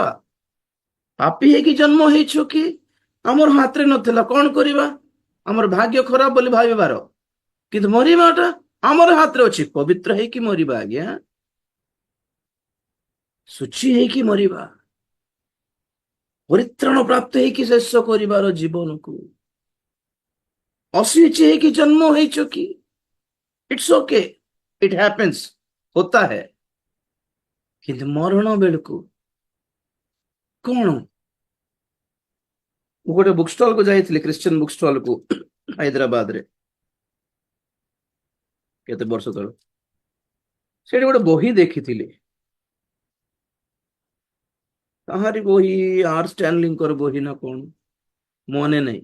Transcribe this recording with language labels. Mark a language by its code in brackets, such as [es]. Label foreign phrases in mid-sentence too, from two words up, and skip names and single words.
[or] ପାପୀ ହେଇକି ଜନ୍ମ ହେଇଛ କି ଆମର ହାତରେ ନଥିଲା, କଣ କରିବା, ଆମର ଭାଗ୍ୟ ଖରାପ ବୋଲି ଭାବିବାର, କିନ୍ତୁ ମରିବାଟା ଆମର ହାତରେ ଅଛି। ପବିତ୍ର ହେଇକି ମରିବା, ଆଜ୍ଞା, ଶୁଚି ହେଇକି ମରିବା, ପରିତ୍ରାଣ ପ୍ରାପ୍ତ ହେଇକି ଶେଷ କରିବାର ଜୀବନକୁ। ଅଶୁଚି ହେଇକି ଜନ୍ମ ହେଇଛ କି, [en] It's okay, it happens, [hi] होता है, [or] କିନ୍ତୁ ମରଣ ବେଳକୁ କଣ? ମୁଁ ଗୋଟେ ବୁକ୍ ଷ୍ଟଲ କୁ ଯାଇଥିଲି, ଖ୍ରୀଷ୍ଟିଆନ ବୁକ୍ ଷ୍ଟଲ କୁ ହାଇଦ୍ରାବାଦରେ କେତେ ବର୍ଷ ତଳେ। ସେଠି ଗୋଟେ ବହି ଦେଖିଥିଲି, କାହାରି ବହି, ଆର୍ ଷ୍ଟାନଲିଙ୍କର ବହି ନା କଣ ମନେ ନାହିଁ।